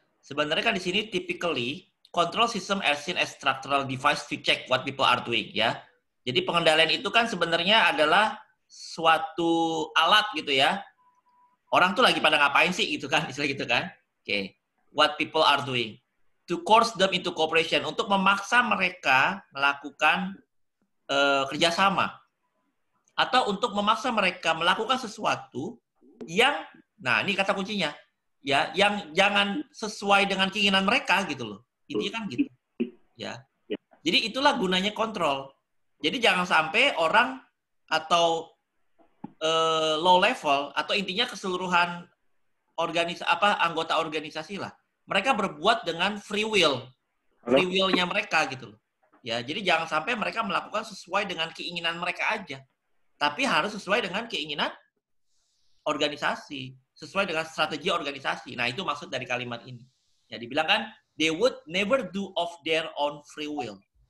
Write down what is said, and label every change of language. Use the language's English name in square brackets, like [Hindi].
[Indonesian] Sebenarnya kan di sini [English] typically control system as seen as structural device to check what people are doing, ya. [Indonesian] Jadi pengendalian itu kan sebenarnya adalah suatu alat gitu ya. Orang tuh lagi pada ngapain sih gitu kan, istilah gitu kan. Oke. [English] What people are doing. To coerce them into cooperation, [Indonesian] untuk memaksa mereka melakukan kerjasama. Atau untuk memaksa mereka melakukan sesuatu yang, nah ini kata kuncinya, ya, yang jangan sesuai dengan keinginan mereka gitu loh. Intinya kan gitu. Ya. Jadi itulah gunanya kontrol. Jadi jangan sampai orang atau low level, atau intinya keseluruhan anggota organisasi lah, mereka berbuat dengan free will-nya mereka gitu loh. Ya, jadi jangan sampai mereka melakukan sesuai dengan keinginan mereka aja, tapi harus sesuai dengan keinginan organisasi, sesuai dengan strategi organisasi. Nah, itu maksud dari kalimat ini. Ya, dibilang kan, [English] they would never do of their own free will.